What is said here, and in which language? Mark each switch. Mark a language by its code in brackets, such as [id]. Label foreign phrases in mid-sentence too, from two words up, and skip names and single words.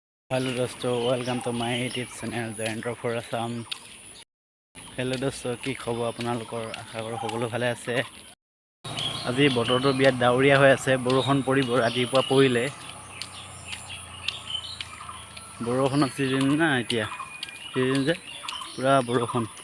[en] hello दोस्तों, welcome to my YouTube channel Jayant for Assam। [hi] हेलो दोस्तों, [as] কি খবৰ আপোনালোকৰ? আশা কৰোঁ সকলো ভালে আছে। আজি বতৰটো বিৰাট ডাৱৰীয়া হৈ আছে, বৰষুণ পৰিব, ৰাতিপুৱা পৰিলে। বৰষুণৰ চিজন না এতিয়া, চিজন যে পুৰা বৰষুণ।